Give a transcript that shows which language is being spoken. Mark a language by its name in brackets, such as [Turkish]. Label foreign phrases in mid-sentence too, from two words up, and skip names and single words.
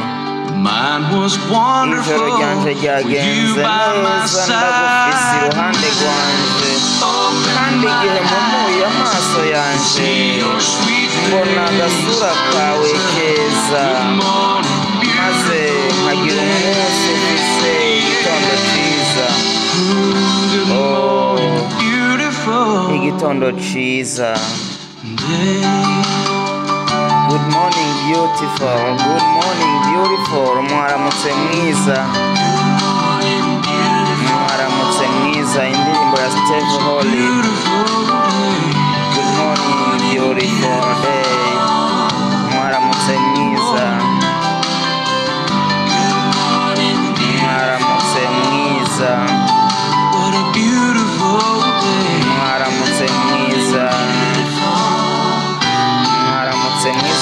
[Rundi] Ijoro ryanje ryagenze neza, ndagufise iruhande rwanje, kandi igihe mpumuye amaso yanje mbona agasura kawe keza, maze nkagira umunsi ufise igitondo ciza. Igitondo ciza. [English] Good morning beautiful, good morning beautiful. [Rundi] Mwaramutse mwiza, mwaramutse mwiza. Indirimbo ya Steve Holy, Good Morning Beautiful Day. Mwaramutse mwiza, mwaramutse mwiza, mwaramutse mwiza, mwaramutse mwiza.